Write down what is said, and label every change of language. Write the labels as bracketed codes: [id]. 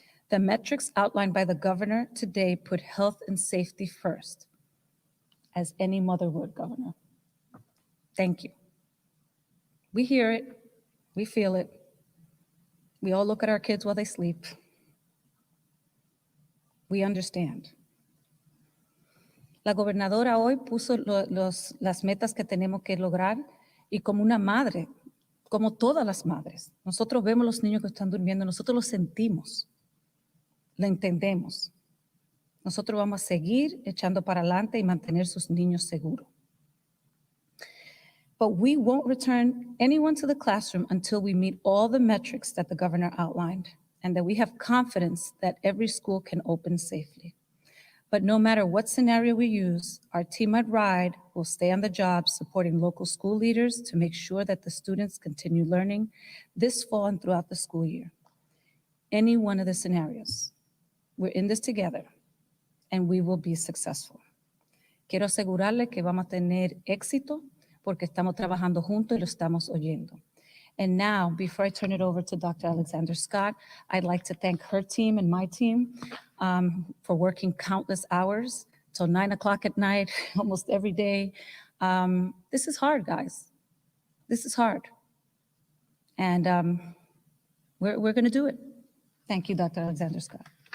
[en] The metrics outlined by the governor today put health and safety first, as any mother would, Governor. Thank you. We hear it, we feel it. We all look at our kids while they sleep. We understand. [es] La gobernadora hoy puso las metas que tenemos que lograr y como una madre, como todas las madres, nosotros vemos los niños que están durmiendo, nosotros los sentimos, lo entendemos. Nosotros vamos a seguir echando para adelante y mantener sus niños seguros. [en] But we won't return anyone to the classroom until we meet all the metrics that the governor outlined and that we have confidence that every school can open safely. But no matter what scenario we use, our team at RIDE will stay on the job supporting local school leaders to make sure that the students continue learning this fall and throughout the school year. Any one of the scenarios, we're in this together and we will be successful. [es] Quiero asegurarle que vamos a tener éxito porque estamos trabajando juntos y lo estamos oyendo. [en] And now, before I turn it over to Dr. Alexander Scott, I'd like to thank her team and my team for working countless hours till 9 o'clock at night, almost every day. This is hard, guys. This is hard. And we're going to do it. Thank you, Dr. Alexander Scott.